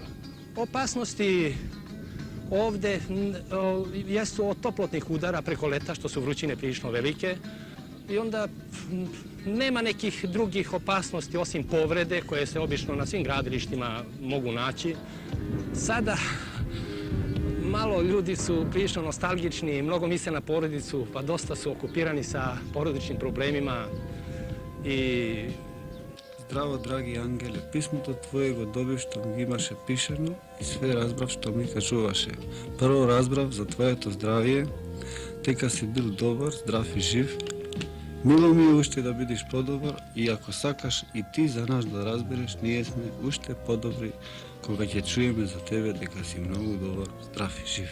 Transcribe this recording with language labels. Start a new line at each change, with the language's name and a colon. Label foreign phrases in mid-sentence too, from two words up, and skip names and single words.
Serbian: Opasnosti ovdje jesu od toplotnih udara preko leta, što su vrućine prilično velike, i onda nema nekih drugih opasnosti osim povrede koje se obično na svim gradilištima mogu naći. Sada malo ljudi su prilično nostalgični, mnogo misle na porodicu, pa dosta su okupirani sa porodičnim problemima i...
Macedonian: Здраво, драги ангеле, писмото Твое го добив што ми имаше пишено и све разбрав што ми кажуваше. Прво разбрав за Твоето здравие, дека си бил добар, здрав и жив. Мило ми е уште да бидиш подобар и ако сакаш и ти за нас да разбереш, ние сме уште подобри кога ќе чуеме за тебе дека си многу добар, здрав и жив.